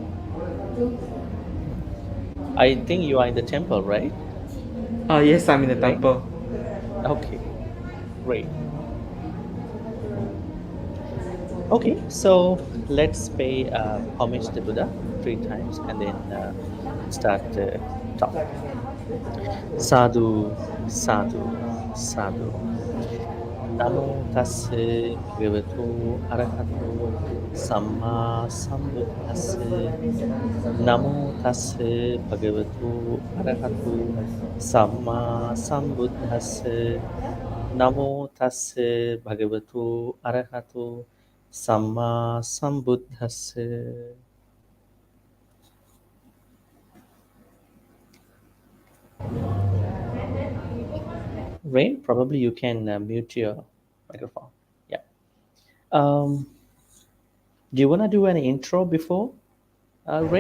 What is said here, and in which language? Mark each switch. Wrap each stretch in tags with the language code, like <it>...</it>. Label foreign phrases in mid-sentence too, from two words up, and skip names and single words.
<en>I think you are in the temple, right? Yes, I'm in the Right. temple. Okay, great. Okay, so let's pay homage to Buddha 3 times and then start talk.</en> <pi>Sadhu, sadhu, sadhu. Namo tassa bhagavato arahato samma sambuddhassa. Namo tassa bhagavato arahato samma sambuddhassa. Namo tassa bhagavato arahato samma sambuddhassa.</pi> <en>Rain, probably you can mute your microphone. Yeah. Do you want to do an intro before, Rain?</en>